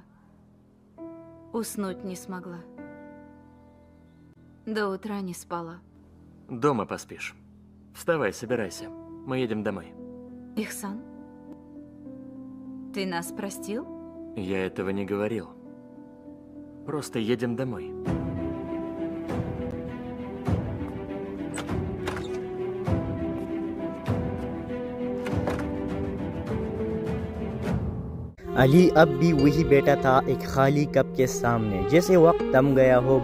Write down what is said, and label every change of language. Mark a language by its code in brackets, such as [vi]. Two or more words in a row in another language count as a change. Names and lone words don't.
[ru] Уснуть не смогла. До утра не спала. Дома поспишь. Вставай, собирайся. Мы едем домой. Ихсан? Ты нас простил? Я этого не говорил. Просто едем домой. [hi] अली अब भी वही बैठा था एक खाली कप के सामने, जैसे वक्त थम गया हो।